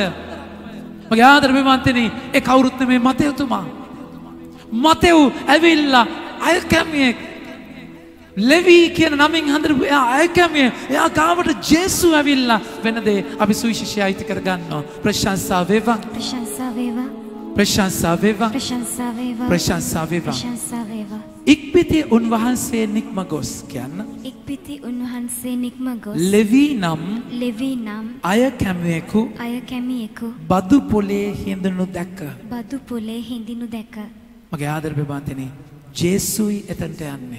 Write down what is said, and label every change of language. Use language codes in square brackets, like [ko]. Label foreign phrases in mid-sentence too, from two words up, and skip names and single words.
[si] මගේ ආදර ප්‍රමාන්තනේ ඒ කවුරුත් නෙමේ මතෙව්තුමා. මතෙව් ඇවිල්ලා අයකමියෙක් ලෙවි කියන නමින් හඳුන්වපු එයා අයකමියෙක්. එයා ගාවට ජේසු ඇවිල්ලා වෙන දේ අපි සුවිශේෂයි අයිති කර ගන්නවා. ප්‍රශංසා වේවා. ප්‍රශංසා වේවා. ප්‍රශංසා වේවා ප්‍රශංසා වේවා ප්‍රශංසා වේවා ප්‍රශංසා වේවා. ඉක්පිති උන්වහන්සේ නික්ම ගොස් කියන්න. ඉක්පිති උන්වහන්සේ නික්ම ගොස් ලෙවි නම් අය කැමියෙකු බදු පොලේ හිඳුණු දැක මගේ ආදර ප්‍රබන්තනේ ජේසුයි එතනට යන්නේ.